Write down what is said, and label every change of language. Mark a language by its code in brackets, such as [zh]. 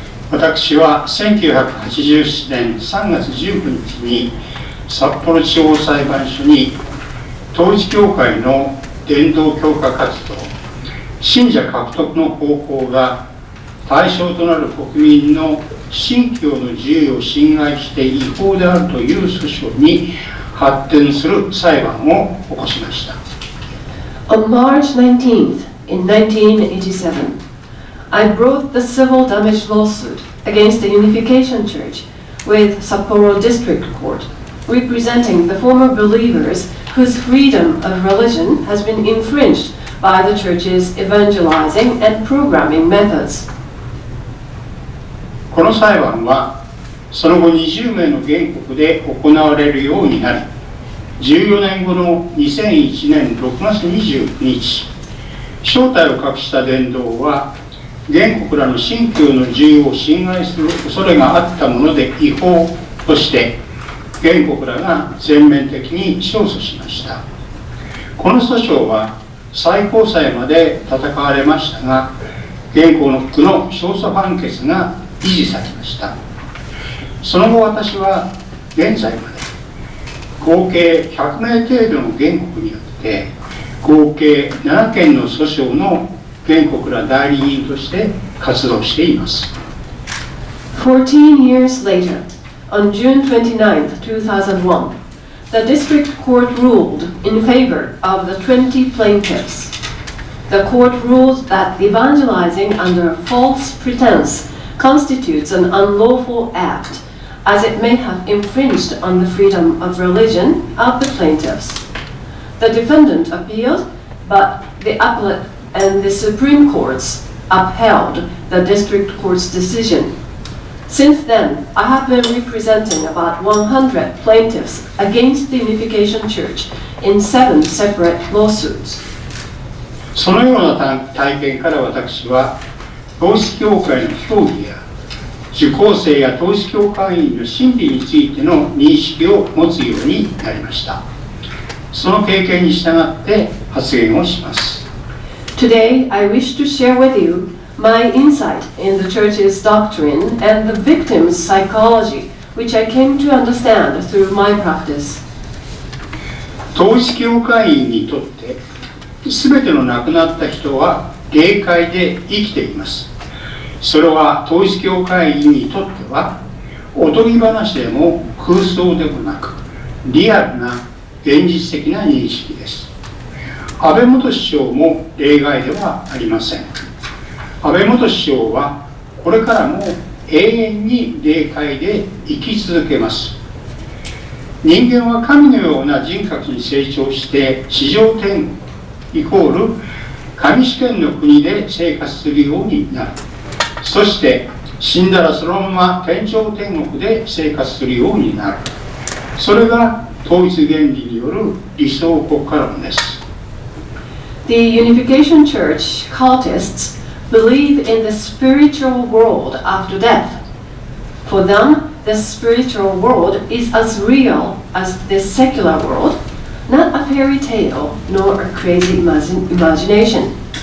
[ja] 私は1987年3月19日に札幌地方裁判所に統一教会の伝道強化活動、信者獲得の方法が対象となる国民の信教の自由を侵害して違法であるという訴訟に発展する裁判を起こしました。 [en] On March 19th, in 1987, I brought the civil damage lawsuit against the Unification Church with Sapporo District Court, representing the former believers whose freedom of religion has been infringed by the church's evangelizing and programming methods. [ja] この裁判はその後20名の原告で行われるようになり、14年後の2001年6月29日、正体を隠した伝道は原告らの信教の自由を侵害する恐れがあったもので違法として原告らが全面的に勝訴しました。この訴訟は最高裁まで戦われましたが、原告の勝訴判決が維持されました。その後私は現在まで合計100名程度の原告によって合計7件の訴訟の原告ら代理人として活動しています。 [en] 14 years later, on June 29, 2001, the district court ruled in favor of the 20 plaintiffs. The court ruled that evangelizing under false pretense constitutes an unlawful act, as it may have infringed on the freedom of religion of the plaintiffs. The defendant appealed, but the appellate and the Supreme Courts upheld the district court's decision. Since then, I have been representing about 100 plaintiffs against the Unification Church in 7 separate lawsuits. [ja] そのような体験から私は、統一教会の教義や受講生や統一教会員の心理についての認識を持つようになりました。その経験に従って発言をします。 [en] Today, I wish to share with you my insight in the Church's doctrine and the victim's psychology, which I came to understand through my practice. [ja] 統一教会員にとって、すべての亡くなった人は霊界で生きています。それは統一教会員にとっては、おとぎ話でも空想でもなく、リアルな現実的な認識です。安倍元首相も例外ではありません。安倍元首相はこれからも永遠に霊界で生き続けます。人間は神のような人格に成長して地上天国イコール神主権の国で生活するようになる。そして死んだらそのまま天上天国で生活するようになる。それが統一原理による理想国家論です。 [en] The Unification Church cultists believe in the spiritual world after death. For them, the spiritual world is as real as the secular world, not a fairy tale nor a crazy imagination.